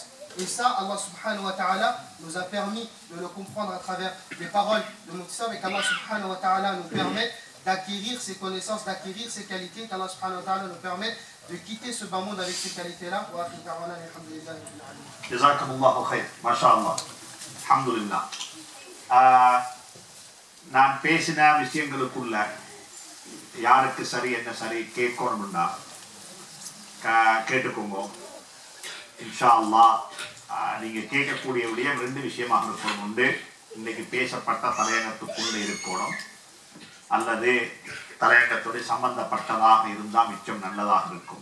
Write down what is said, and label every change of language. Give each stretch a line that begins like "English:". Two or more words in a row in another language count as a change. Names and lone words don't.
French: Et ça,
Arabic: الله سبحانه وتعالى
French: nous a permis de le comprendre à travers les paroles de Moussa, et qu'
Arabic: الله سبحانه وتعالى
French: nous permette d'acquérir ces connaissances, d'acquérir ces qualités, qu'
Arabic: الله سبحانه وتعالى
French: nous permette de quitter ce bas monde avec ces qualités-là.
Arabic: جزاكم الله خير. ما شاء الله. Alhamdulillah.
Tamil: நான் பேசின விஷயங்களுக்குள்ள யாருக்கு சரி என்ன சரி கேட்கணும்னா கேட்டுக்கோங்க.
Arabic: إن شاء الله
Tamil: நீங்க கேட்கக்கூடிய விடயம் 2 விஷயமாக இருக்கணும். ஒன்று, இன்னைக்கு பேசப்பட்ட தலையங்கத்துக்குள்ள இருக்கணும், அல்லது தலையங்கத்தோடு சம்பந்தப்பட்டதாக இருந்தால் மிச்சம் நல்லதாக இருக்கும்.